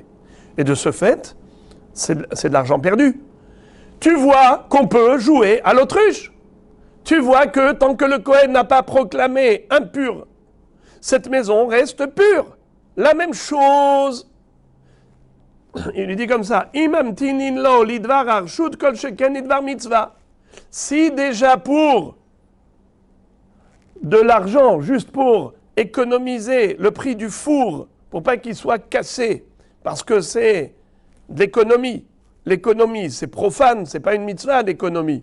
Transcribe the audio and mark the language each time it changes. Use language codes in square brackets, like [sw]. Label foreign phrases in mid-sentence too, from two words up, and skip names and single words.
[fr] Et de ce fait, c'est de l'argent perdu. Tu vois qu'on peut jouer à l'autruche. Tu vois que tant que le Kohen n'a pas proclamé impur, cette maison reste pure. La même chose. Il lui dit comme ça, [he] אם מתנין לו לדבר רשות כל שכן לדבר מצוה. [fr] Si déjà pour de l'argent, juste pour économiser le prix du four, pour pas qu'il soit cassé, parce que c'est de l'économie. L'économie, c'est profane, c'est pas une mitzvah d'économie.